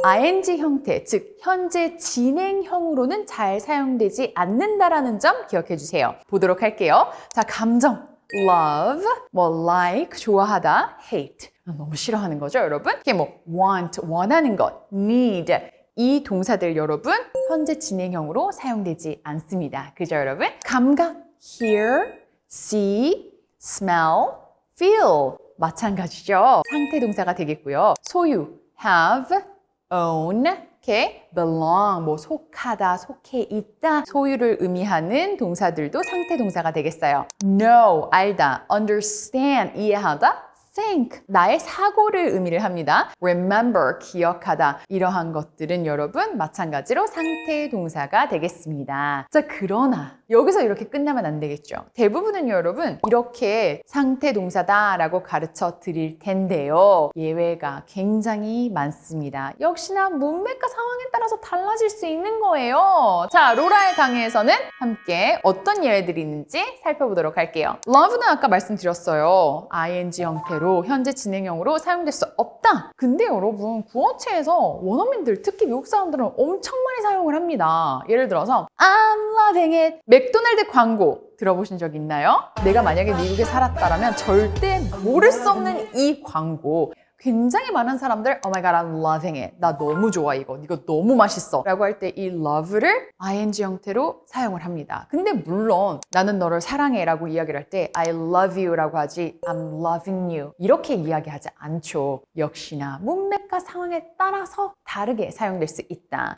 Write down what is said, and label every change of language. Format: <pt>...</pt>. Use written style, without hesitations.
<ko>ing 형태, 즉 현재 진행형으로는 잘 사용되지 않는다라는 점 기억해 주세요. 보도록 할게요. 자, 감정, love, like, 좋아하다, hate, 너무 싫어하는 거죠 여러분? 이게 want, 원하는 것, need, 이 동사들 여러분 현재 진행형으로 사용되지 않습니다. 그죠 여러분? 감각, hear, see, smell, feel, 마찬가지죠. 상태 동사가 되겠고요. 소유, have, own, belong, 속하다, 속해 있다, 소유를 의미하는 동사들도 상태 동사가 되겠어요. know, 알다, understand, 이해하다, think, 나의 사고를 의미를 합니다. remember, 기억하다, 이러한 것들은 여러분 마찬가지로 상태 동사가 되겠습니다. 자, 그러나 여기서 이렇게 끝나면 안 되겠죠. 대부분은 여러분 이렇게 상태 동사다라고 가르쳐 드릴 텐데요. 예외가 굉장히 많습니다. 역시나 문맥과 상황에 따라서 달라질 수 있는 거예요. 자, 로라의 강의에서는 함께 어떤 예외들이 있는지 살펴보도록 할게요. love는 아까 말씀드렸어요. ing 형태로 현재 진행형으로 사용될 수 없다. 근데 여러분 구어체에서 원어민들, 특히 미국 사람들은 엄청 많이 사용을 합니다. 예를 들어서</ko> <en>I'm loving it.</en> <ko>맥도날드 광고 들어보신 적 있나요? 내가 만약에 미국에 살았다면 절대 모를 수 없는 이 광고. 굉장히 많은 사람들</ko> <en>Oh my god, I'm loving it.</en> <ko>나 너무 좋아 이거 너무 맛있어 라고 할 때 이 love를 ing 형태로 사용을 합니다. 근데 물론 나는 너를 사랑해 라고 이야기를 할 때</ko> <en>I love you</en> <ko>라고 하지</ko> <en>I'm loving you</en> <ko>이렇게 이야기하지 않죠. 역시나 문맥과 상황에 따라서 다르게 사용될 수 있다.</ko>